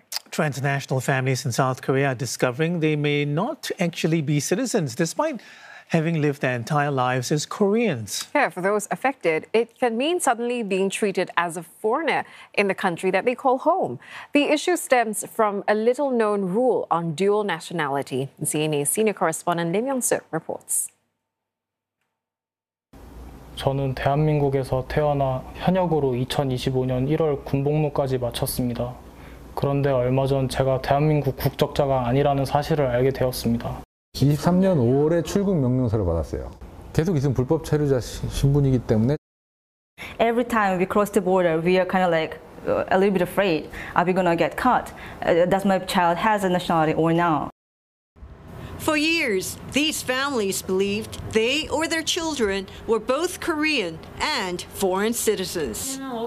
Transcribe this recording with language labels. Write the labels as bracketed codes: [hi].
[en] Transnational families in South Korea are discovering they may not actually be citizens, despite having lived their entire lives as Koreans. Yeah, for those affected, it can mean suddenly being treated as a foreigner in the country that they call home. The issue stems from a little-known rule on dual nationality. CNA senior correspondent Lim Young-suk reports. [ko] 저는 대한민국에서 태어나 현역으로 2025년 1월 군복무까지 마쳤습니다. 그런데 얼마 전 제가 대한민국 국적자가 아니라는 사실을 알게 되었습니다. 23년 5월에 출국 명령서를 받았어요. 계속 있으면 불법 체류자 신분이기 때문에 [en] Every time we cross the border, we are kind of like a little bit afraid. Are we gonna get caught? Does my child has a nationality or not? For years, these families believed they or their children were both Korean and foreign citizens.